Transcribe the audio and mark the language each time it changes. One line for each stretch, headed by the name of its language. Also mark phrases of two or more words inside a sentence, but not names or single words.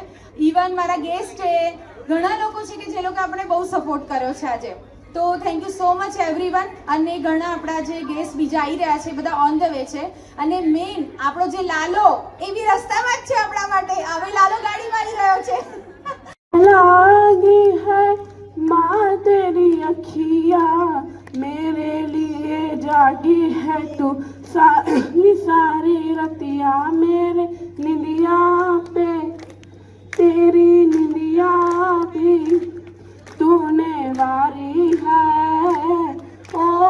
Gujarati: ઇવન મારા ગેસ્ટ છે, ઘણા લોકો છે કે જે લોકો આપણે બહુ સપોર્ટ કર્યો છે આજે.
English: તો thank you so much everyone.
Gujarati: અને ઘણા આપણા જે ગેસ્ટ બીજા આવી રહ્યા છે બધા
English: on the way
Gujarati: છે. અને મેઇન આપણો જે લાલો એ બી રસ્તામાં જ છે આપણા માટે. હવે લાલો ગાડી મારી રહ્યો છે.
Hindi: लागी है माँ तेरी अखियाँ मेरे लिए जागी है तू सारी रतिया मेरे निंदिया पे तेरी निंदिया भी तूने वारी है ओ